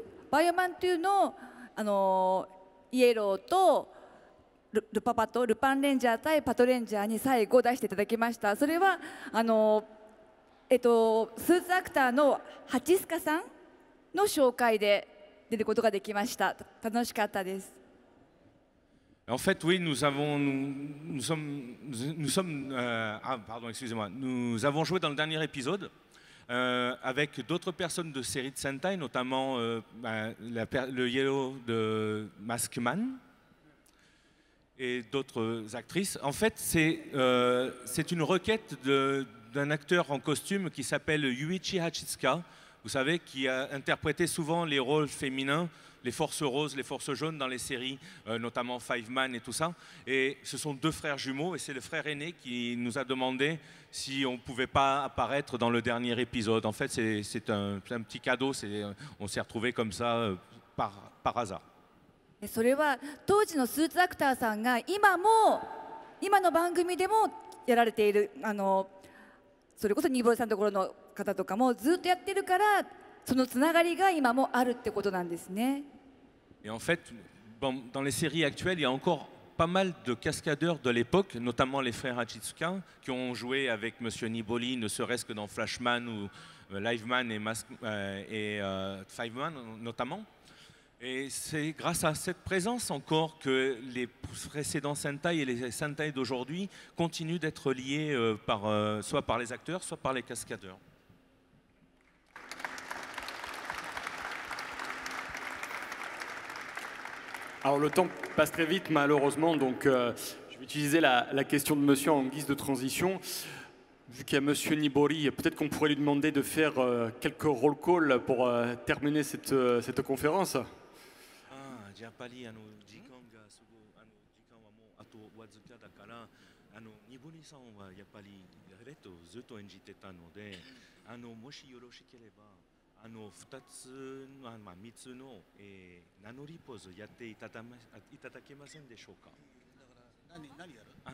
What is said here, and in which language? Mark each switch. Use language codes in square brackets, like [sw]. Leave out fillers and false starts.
[ja] バイオマン2のイエローとルパンレンジャー対パトレンジャーに最後出していただきました。それはスーツアクターのハチスカさんの紹介で出ることができました。楽しかったです。 [fr] En fait, oui, nous avons joué dans le dernier épisode avec d'autres personnes de série de Sentai, notamment le Yellow de Maskman et d'autres actrices. En fait, c'est une requête d'un acteur en costume qui s'appelle Yuichi Hachitsuka, vous savez, qui a interprété souvent les rôles féminins, les forces roses, les forces jaunes dans les séries, notamment Five Man et tout ça. Et ce sont deux frères jumeaux, et c'est le frère aîné qui nous a demandé si on ne pouvait pas apparaître dans le dernier épisode. En fait, c'est un petit cadeau, on s'est retrouvés comme ça par hasard. [ja] それは当時のスーツアクターさんが今の番組でもやられているそれこそニボルさんのところの方とかもずっとやってるからそのつながりが今もあるってことなんですね。 [fr] Et en fait, dans les séries actuelles, il y a encore pas mal de cascadeurs de l'époque, notamment les frères Hachitsuka, qui ont joué avec Monsieur Niboli, ne serait-ce que dans Flashman ou Liveman et Fiveman notamment. Et c'est grâce à cette présence encore que les précédents Sentai et les Sentai d'aujourd'hui continuent d'être liés soit par les acteurs, soit par les cascadeurs. Alors le temps passe très vite malheureusement, donc je vais utiliser la question de monsieur en guise de transition. Vu qu'il y a monsieur Nibori, peut-être qu'on pourrait lui demander de faire quelques roll call pour terminer cette conférence. [ja] やっぱり時間がすごい時間はもうあとわずかだからニボリさんはやっぱりレッドをずっと演じてたのでもしよろしければ2つ3つの名乗りポーズやっていただけませんでしょうか。何やる？